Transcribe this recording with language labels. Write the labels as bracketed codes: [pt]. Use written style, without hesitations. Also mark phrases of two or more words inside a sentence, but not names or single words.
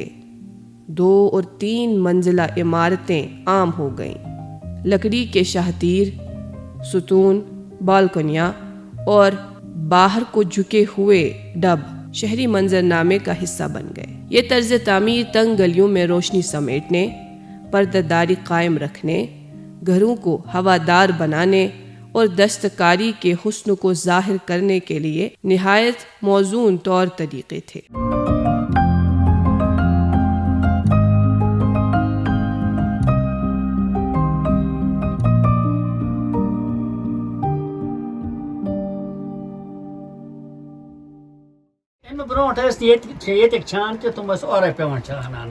[ur] 2 اور 3 منزلہ عمارتیں عام ہو گئیں لکڑی کے شاہتیر ستون بالکنیاں اور باہر کو جھکے ہوئے ڈب شہری منظر نامے کا حصہ بن گئے یہ طرز تعمیر تنگ گلیوں میں روشنی سمیٹنے پردہ داری قائم رکھنے گھروں کو ہوادار بنانے اور دستکاری کے حسن کو ظاہر کرنے کے لیے نہایت موزون طور طریقے تھے [ks] برونٛٹھ ٲسۍ ییٚتِکۍ چھان تہِ تِم ٲسۍ اورَے پٮ۪وان چھان اَنٕنۍ